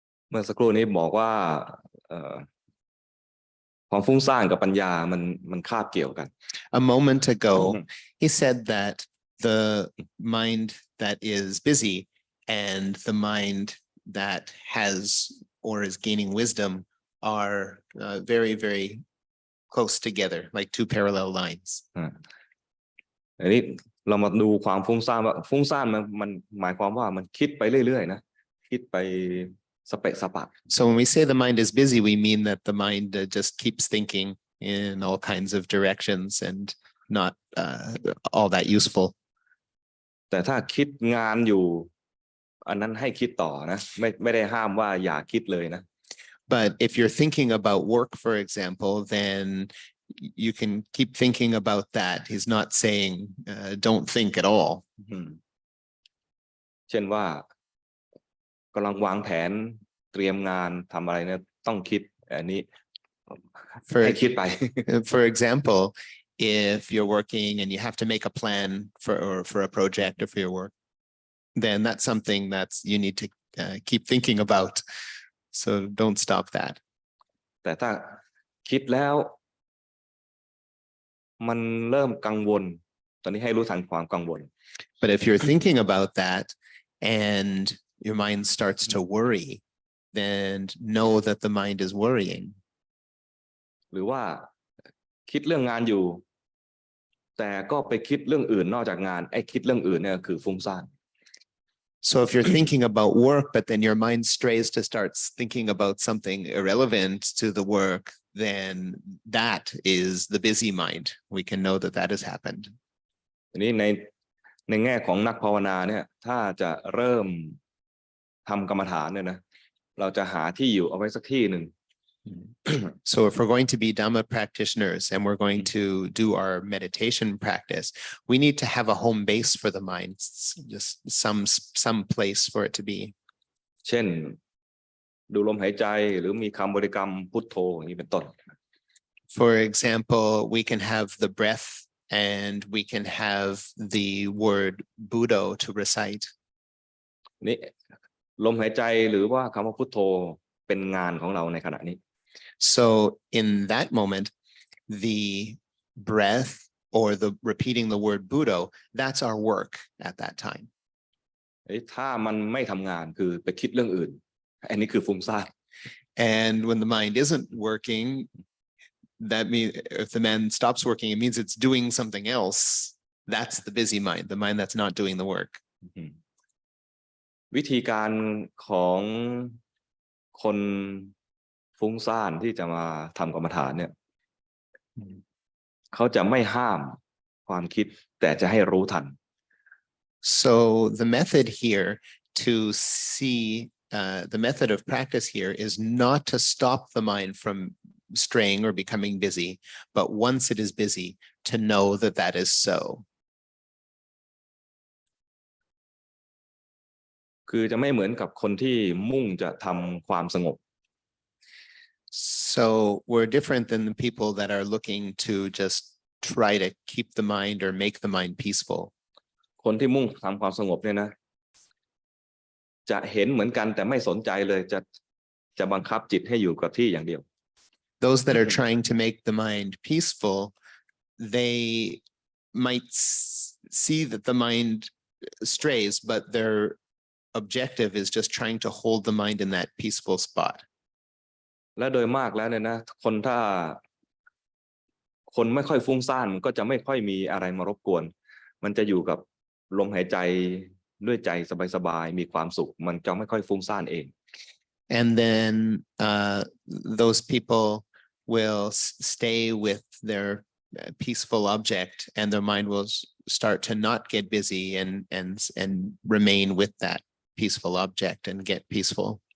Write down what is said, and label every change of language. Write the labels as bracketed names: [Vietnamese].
[Thai] เมื่อสักครู่นี้บอกว่าความฟุ้งซ่านกับปัญญามันคาบเกี่ยวกัน [English] A moment ago, he said that the mind that is busy and the mind that has or is gaining wisdom are very, very close together, like two parallel lines. [Thai] อันนี้เรามาดูความฟุ้งซ่านว่าฟุ้งซ่านมันหมายความว่ามันคิดไปเรื่อยๆนะคิดไปสเปะสปะ [English] So when we say the mind is busy, we mean that the mind just keeps thinking in all kinds of directions and not all that useful. [Thai] แต่ถ้าคิดงานอยู่อันนั้นให้คิดต่อนะไม่ได้ห้ามว่าอย่าคิดเลยนะ [English] But if you're thinking about work, for example, then you can keep thinking about that. He's not saying don't think at all. [Thai] เช่นว่ากำลังวางแผนเตรียมงานทำอะไรเนี่ยต้องคิดอันนี้ให้คิดไป [English] For example, if you're working and you have to make a plan for a project or for your work, then that's something that's you need to keep thinking about. So don't stop that. [Thai] แต่ถ้าคิดแล้วมันเริ่มกังวลตอนนี้ให้รู้ทันความกังวล [English] But if you're thinking about that and your mind starts to worry, then know that the mind is worrying. [Thai] หรือว่าคิดเรื่องงานอยู่แต่ก็ไปคิดเรื่องอื่นนอกจากงานไอ้คิดเรื่องอื่นเนี่ยคือฟุ้งซ่าน [English] So if you're thinking about work, but then your mind strays to start thinking about something irrelevant to the work, then that is the busy mind. We can know that that has happened. [Thai] ทีนี้ในแง่ของนักภาวนาเนี่ยถ้าจะเริ่มทำกรรมฐานเนี่ยนะเราจะหาที่อยู่เอาไว้สักที่หนึ่ง [English] So if we're going to be Dhamma practitioners and we're going to do our meditation practice, we need to have a home base for the mind, just some place for it to be. [Thai] เช่นดูลมหายใจหรือมีคำบริกรรมพุทโธอย่างนี้เป็นต้น [English] For example, we can have the breath and we can have the word Buddha to recite. [Thai] นี่ลมหายใจหรือว่าคำว่าพุทโธเป็นงานของเราในขณะนี้ [English] So in that moment, the breath or the repeating the word Buddha, that's our work at that time. [Thai] ถ้ามันไม่ทำงานคือไปคิดเรื่องอื่นอันนี้คือฟุ้งซ่าน [English] And when the mind isn't working, that means if the mind stops working, it means it's doing something else. That's the busy mind, the mind that's not doing the work. [Thai] วิธีการของคนฟุ้งซ่านที่จะมาทำกรรมฐานเนี่ยเขาจะไม่ห้ามความคิดแต่จะให้รู้ทัน [English] So the method here to see the method of practice here is not to stop the mind from straying or becoming busy, but once it is busy, to know that that is so. [Thai] คือจะไม่เหมือนกับคนที่มุ่งจะทำความสงบ [English] So we're different than the people that are looking to just try to keep the mind or make the mind peaceful. [Thai] คนที่มุ่งทำความสงบเนี่ยนะจะเห็นเหมือนกันแต่ไม่สนใจเลยจะบังคับจิตให้อยู่กับที่อย่างเดียว [English] Those that are trying to make the mind peaceful, they might see that the mind strays, but their objective is just trying to hold the mind in that peaceful spot. [Thai] และโดยมากแล้วเนี่ยนะถ้าคนไม่ค่อยฟุ้งซ่านมันก็จะไม่ค่อยมีอะไรมารบกวนมันจะอยู่กับลมหายใจด้วยใจสบายๆมีความสุขมันจะไม่ค่อยฟุ้งซ่านเอง [English] And then those people will stay with their peaceful object and their mind will start to not get busy and remain with that peaceful object and get peaceful.